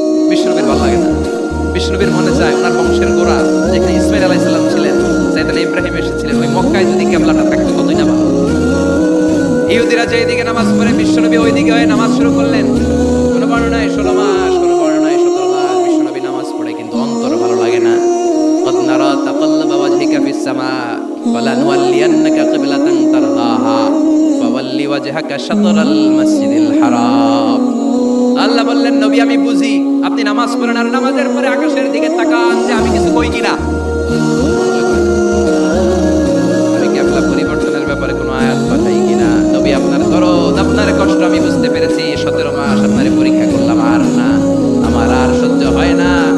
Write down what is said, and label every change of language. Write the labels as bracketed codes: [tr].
[bn] বিশ্বনবীর ভালো লাগে না, বিশ্বনবীর মনে চায় ওনার বংশের গোড়া যেখানে ইসমাইল আলাইহিস সালাম ছিলেন, সাইয়েদনা ইব্রাহিম এসেছিলেন, ওই মক্কায় যদি কিবলাটা থাকতো কতই না ভালো। ইহুদিরা যেদিকে নামাজ পড়ে বিশ্বনবী ওই দিকে হয়ে নামাজ শুরু করলেন। কোন বর্ণনায় 16 মাস, কোন বর্ণনায় 17 মাস বিশ্বনবী নামাজ পড়ে, কিন্তু অন্তর ভালো লাগে না। [ar] قد نرى تقلب وجهك في السماء فلنولينك قبلة ترضاها فول وجهك شطر المسجد الحرام। [bn] আল্লাহ বললেন নবী আমি বুঝি আপনি নামাজ পড়েন আর নামাজের পরে আকাশের দিকে তাকান যে আমি কিছু কই কিনা। আমি কিবলা পরিবর্তনের ব্যাপারে কোনো আয়াত পাঠাই কিনা। নবী আপনার দরদ, আপনার কষ্ট আমি বুঝতে পেরেছি। 17 মাস আপনারে পরীক্ষা করলাম, আর না, আমার আর সহ্য হয় না।